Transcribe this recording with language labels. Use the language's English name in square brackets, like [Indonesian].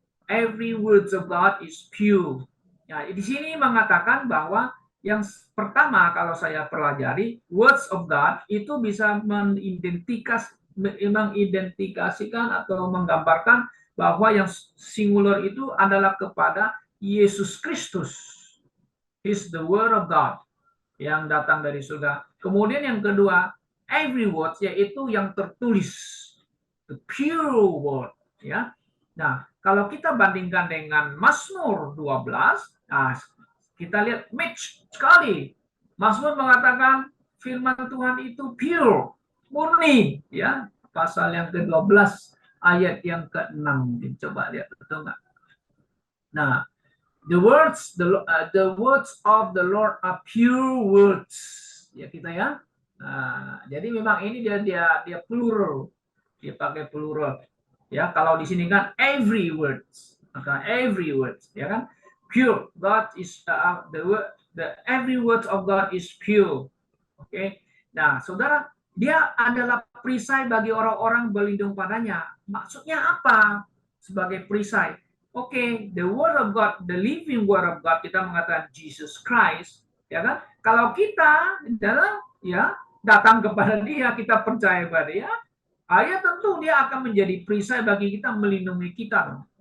[English] Every words of God is pure. [Indonesian] Ya, di sini mengatakan bahwa yang pertama kalau saya pelajari, words of God itu bisa mengidentifikasikan atau menggambarkan bahwa yang singular itu adalah kepada Yesus Kristus. [English] Is the word of God [Indonesian] yang datang dari surga. Kemudian yang kedua, every word yaitu yang tertulis, [English] the pure word [Indonesian] ya. Nah, kalau kita bandingkan dengan Mazmur 12, nah, kita lihat match sekali. Mazmur mengatakan firman Tuhan itu pure, murni ya. Pasal yang ke-12 ayat yang ke-6. Coba lihat betul enggak? [English] Nah, the words of the Lord are pure words. [Indonesian] Ya kita ya. Nah, jadi memang ini dia plural. Dia pakai plural. Ya, kalau di sini kan every words. Maka every word, ya kan? Pure. [English] God is the every word of God is pure. Oke. [Indonesian] Nah, saudara, dia adalah perisai bagi orang-orang berlindung padanya. Maksudnya apa? Sebagai perisai. Oke, [English] the word of God, [Indonesian] the living word of God, kita mengatakan Jesus Christ, ya kan? Kalau kita dalam ya datang kepada dia, kita percaya kepada dia, ayat tentu dia akan menjadi perisai bagi kita, melindungi kita.